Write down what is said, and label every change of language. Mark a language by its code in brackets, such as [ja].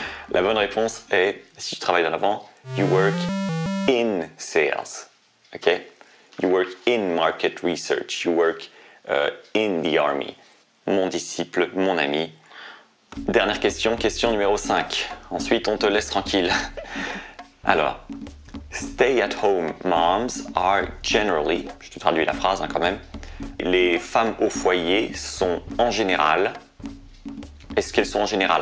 [fr] La bonne réponse est, si tu travailles dans la vente, [en] you work in sales. Okay? You work in market research. You work in the army. [fr] Mon disciple, mon ami. Dernière question, question numéro 5. Ensuite, on te laisse tranquille. Alors, [en] stay-at-home moms are generally, [fr] je te traduis la phrase hein, quand même, les femmes au foyer sont en général, est-ce qu'elles sont en général?